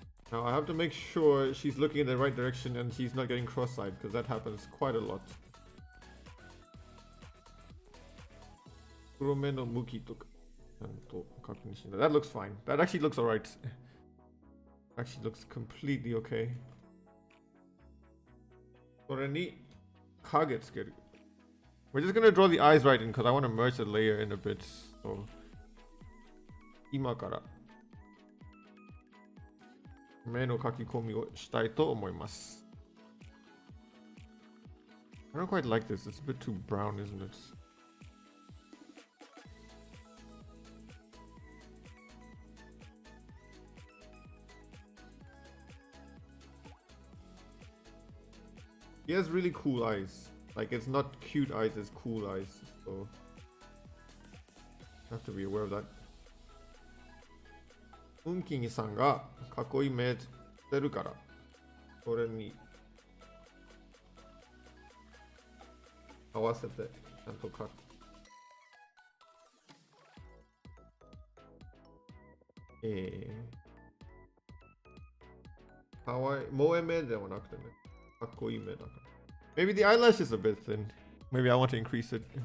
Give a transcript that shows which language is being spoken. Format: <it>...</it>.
<en>Now I have to make sure she's looking in the right direction and she's not getting cross-eyed because that happens quite a lot.</en> <ja>黒目の向きとかちゃんと確認しない。</ja> <en>That looks fine. That actually looks alright. Actually looks completely okay.</en> <ja>それに影つける。</ja> <en>We're just gonna draw the eyes right in because I want to merge the layer in a bit. So</en> <ja>今から目の描き込みをしたいと思います。</ja> <en>I don't quite like this. It's a bit too brown, isn't it? He has really cool eyes. Like, it's not cute eyes, it's cool eyes. So, I have to be aware of that.</en> <ja>運気さんが囲い目してるから、それに合わせてちゃんと描く。かわいい、萌え目ではなくてね、かっこいい目だから。</ja> <en>Maybe the eyelash is a bit thin. Maybe I want to increase it.</en>